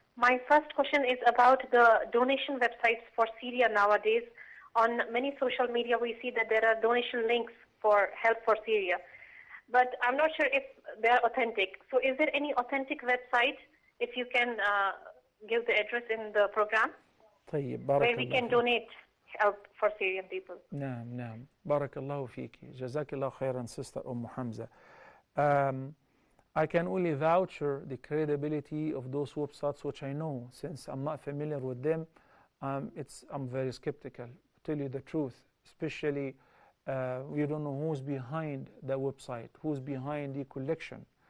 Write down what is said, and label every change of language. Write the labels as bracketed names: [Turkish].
[English] My first question is about the donation websites for Syria nowadays. On many social media, we see that there are donation links for Help for Syria, but I'm not sure if they're authentic. So is there any authentic website, if you can give the address in the program, طيب, where we can donate? help for Syrian people. [Arabic] نعم نعم بارك الله فيك جزاك الله خيرا sister Hamza. [English] I can only voucher the credibility of those websites which I know. Since I'm not familiar with them, I'm very skeptical, to tell you the truth. Especially, we don't know who's behind the website, who's behind the collection.